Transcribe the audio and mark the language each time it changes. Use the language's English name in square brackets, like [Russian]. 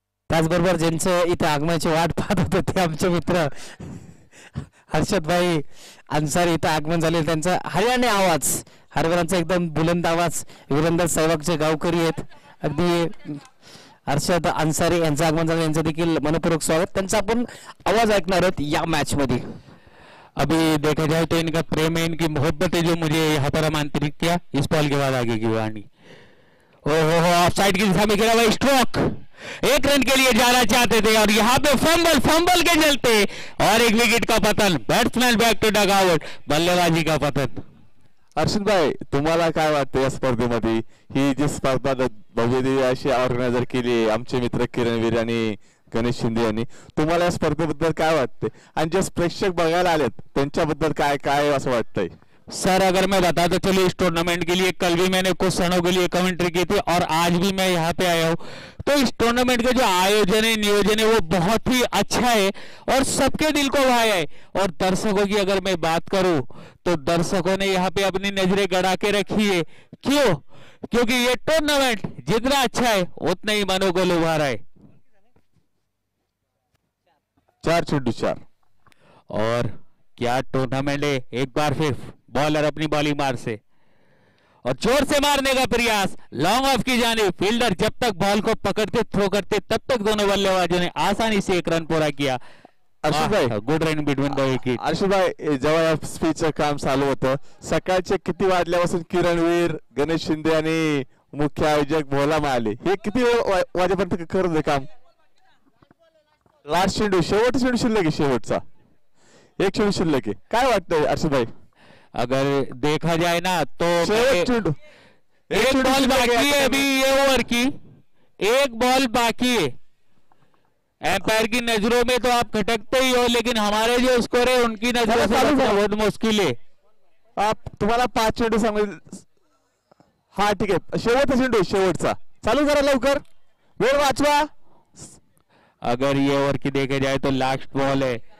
[Marathi] त्याचबरोबर ज्यांचं इथे आगमनाची वाट पाहत होते ते आमचे मित्र हर्षद भाई अन्सारी इथं आगमन झाले. त्यांचा हरियाणा आवाज, हरवरांचा एकदम बुलंद आवाज, वीरेंद्र सहवागचे गावकरी आहेत. अगदी हर्षद अन्सारी यांचं आगमन झालं. यांचं देखील मनपूर्वक स्वागत. त्यांचा आपण आवाज ऐकणार आहोत या मॅच मध्ये. [Hindi] अभी देखा जाए तो इनका प्रेम है, इनकी मोहब्बत है जो मुझे यहाँ पर आमंत्रित किया इस बॉल के बाद आगे की वाणी. ओहो हो, ऑफ साइड की दिशा में गिरा हुआ स्ट्रोक, 1 रन के लिए जाना चाहते थे और यहाँ पे फंबल के चलते और एक विकेट का पतन. Batsman back to dug out, बल्लेबाजी का पतन. [Marathi] अर्षद भाई, तुम्हाला काय वाटतं या स्पर्धेमध्ये? ही जी स्पर्धा भव्य अशी ऑर्गनायझर केली आमचे मित्र किरणवीर आणि गणेश शिंदे यांनी, तुम्हाला या स्पर्धेबद्दल काय वाटते आणि जे प्रेक्षक बघायला आलेत त्यांच्याबद्दल काय काय असं वाटतंय? [Hindi] सर अगर मैं बता तो चलिए, इस टूर्नामेंट के लिए कल भी मैंने कुछ क्षणों के लिए कमेंट्री की थी और आज भी मैं यहाँ पे आया हूँ. तो इस टूर्नामेंट का जो आयोजन है, नियोजन है, वो बहुत ही अच्छा है और सबके दिल को भाया है. और दर्शकों की अगर मैं बात करूं तो दर्शकों ने यहाँ पे अपनी नजरें गड़ा के रखी है. क्यों? क्योंकि ये टूर्नामेंट जितना अच्छा है उतना ही मनों को लुभा रहा है. 4-4 और क्या टूर्नामेंट है. एक बार फिर बॉलर अपनी बॉलिंग मार से और जोर से मारने का प्रयास, लॉन्ग ऑफ की जानिब. फील्डर जब तक बॉल को पकड़ते थ्रो करते तब तक दोनों बल्लेबाजों ने आसानी से 1 रन पूरा किया. अर्षद भाई, [English] Good run between the wicket. [Marathi] Arshad भाई, जेव्हा या स्पीचचं काम चालू होतं सकाळचे किती वाजल्यापासून किरणवीर, गणेश शिंदे आणि मुख्य आयोजक भोला माले हे किती वाजेपर्यंत करत होते काम? लास्ट चेंडू, शेवटचा चेंडू शिल्लक आहे, शेवटचा एक चेंडू शिल्लक आहे. काय वाटतंय अर्षद भाई? [Hindi] अगर देखा जाए ना तो [Marathi] शेवट चेंडू, [Hindi] एक बॉल बाकी है अभी ये ओवर की, एक बॉल बाकी है. एम्पायर की नजरों में तो आप खटकते ही हो, लेकिन हमारे जो स्कोर है उनकी नजरों से बचना बहुत मुश्किल है. [Marathi] आप तुम्हाला 5 चेंडू सांगेल. हा ठीक आहे, शेवटचा चेंडू, शेवटचा. चालू करा लवकर, वेळ वाचवा. [Hindi] अगर ये ओवर की देखे जाए तो लास्ट बॉल है.